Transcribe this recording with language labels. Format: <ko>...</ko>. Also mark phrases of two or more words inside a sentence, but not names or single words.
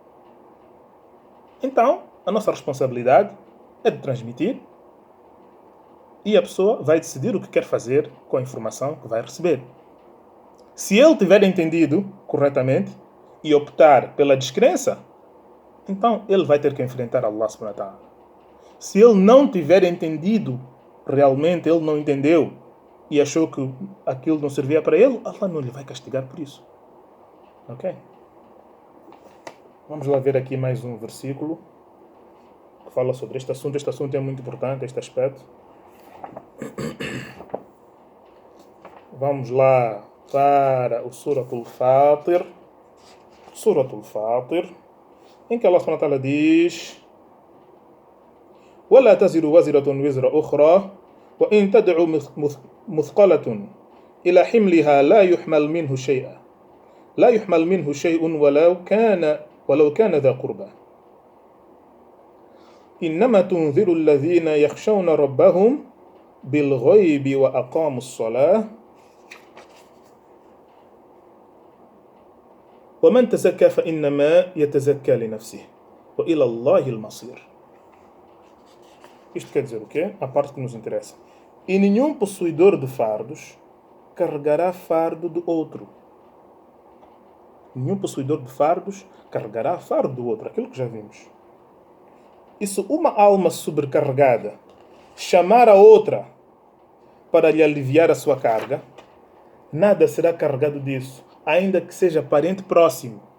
<pt>Então, a nossa responsabilidade é de transmitir e a pessoa vai decidir o que quer fazer com a informação que vai receber. Se ele tiver entendido corretamente e optar pela descrença, então ele vai ter que enfrentar Allah</pt> <ar>سبحانه وتعالى.</ar> <pt>Se ele não tiver entendido, realmente ele não entendeu e achou que aquilo não servia para ele, Allah não lhe vai castigar por isso. Ok? Vamos lá ver aqui mais um versículo que fala sobre este assunto. Este assunto é muito importante, este aspecto. Vamos lá para o Suratul Fatir. Suratul Fatir, em que Allah</pt> <ar>سبحانه وتعالى</ar> <pt>diz:</pt> <ar>وَلَا تَزِرُ وَزِرَةٌ وِزْرَ أُخْرَى وَإِنْ تَدْعُ مُثْقَلَةٌ إِلَى حِمْلِهَا لَا يُحْمَلْ مِنْهُ شَيْءٌ ولو كان ذا قربى إنما تنذر الذين يخشون ربهم بالغيب وأقاموا الصلاة ومن تزكى فإنما يتزكى لنفسه وإلى الله المصير.</ar> <pt>Isto quer dizer o quê? A parte que nos interessa. E nenhum possuidor de fardos carregará fardo do outro. Nenhum possuidor de fardos carregará fardo do outro. Aquilo que já vimos. E se uma alma sobrecarregada chamar a outra para lhe aliviar a sua carga, nada será carregado disso, ainda que seja parente próximo.</pt>